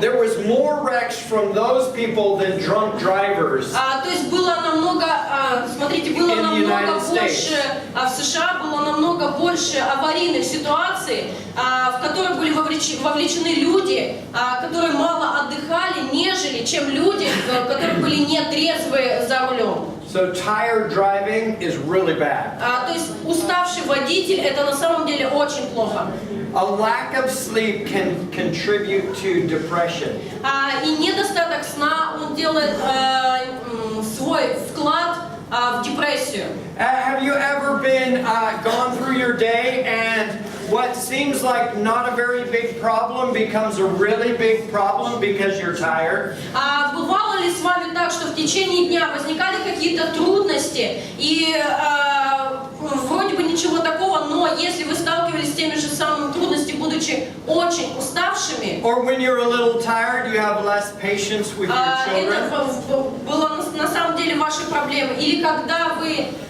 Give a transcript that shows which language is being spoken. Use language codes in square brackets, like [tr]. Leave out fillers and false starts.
[en] There was more wrecks from those people than drunk drivers. [ru] То есть было намного, смотрите, было намного больше, в США было намного больше аварийных ситуаций, в которые были вовлечены люди, которые мало отдыхали, нежели чем люди, которые были нетрезвые за рулем. [en] So tired driving is really bad. [ru] То есть уставший водитель, это на самом деле очень плохо. [en] A lack of sleep can contribute to depression. [ru] И недостаток сна, он делает свой вклад в депрессию. [en] Have you ever been gone through your day and what seems like not a very big problem becomes a really big problem because you're tired? [ru] А бывало ли с вами так, что в течение дня возникали какие-то трудности, и вроде бы ничего такого, но если вы сталкивались с теми же самыми трудностями, будучи очень уставшими, [en] Or when you're a little tired, you have less patience with your children? [ru] это было на самом деле вашей проблемой, или когда вы